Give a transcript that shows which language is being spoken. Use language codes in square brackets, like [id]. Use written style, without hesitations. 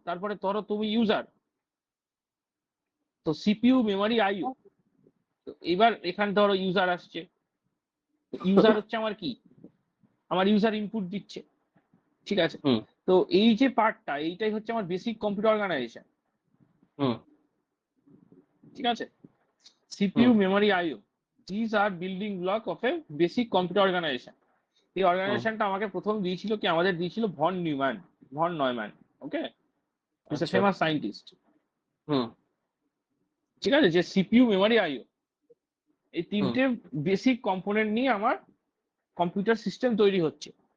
[bn] তারপরে ধরো তুমি ইউজার, তো সিপিইউ, মেমরি, আইও। তো এবার এখানে ধরো ইউজার আসছে, ইউজার হচ্ছে আমার কি, আমার ইউজার ইনপুট দিচ্ছে, ঠিক আছে? হুম। তো এই যে পার্টটা, এইটাই হচ্ছে আমার বেসিক কম্পিউটার অর্গানাইজেশন, হুম। ঠিক আছে? CPU, hmm. [en] memory, IO, these are building block of a basic computer organization. [bn] এই হুম। অর্গানাইজেশনটা আমাকে প্রথম দিয়েছিল কি, আমাদের দিয়েছিল von Neumann. [en] Okay, it's a আচ্ছা। Famous scientist, hmm. [bn] ঠিক আছে? যে সিপিইউ, মেমরি, আইও, এই হুম। তিনটে বেসিক কম্পোনেন্ট নিয়ে আমার কম্পিউটার সিস্টেম তৈরি হচ্ছে।